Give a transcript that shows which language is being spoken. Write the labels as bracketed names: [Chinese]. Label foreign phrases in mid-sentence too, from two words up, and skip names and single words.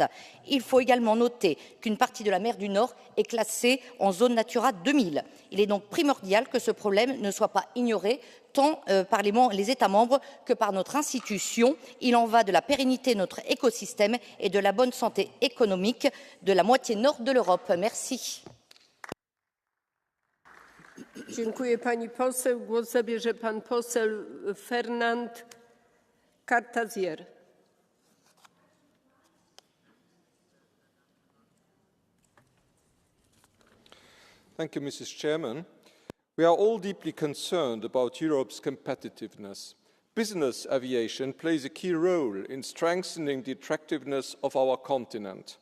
[French] Il faut également noter qu'une partie de la mer du Nord est classée en zone Natura 2000. Il est donc primordial que ce problème ne soit pas ignoré tant par les États membres que par notre institution. Il en va de la pérennité de notre écosystème et de la bonne santé économique de la moitié nord de l'Europe. Merci. [Polish] Dziękuję pani poseł. Głos zabierze pan poseł Fernand Cartazier. [English] Thank you, Mrs. Chairman. We are all deeply concerned about Europe's competitiveness. Business aviation plays a key role in strengthening the attractiveness of our continent.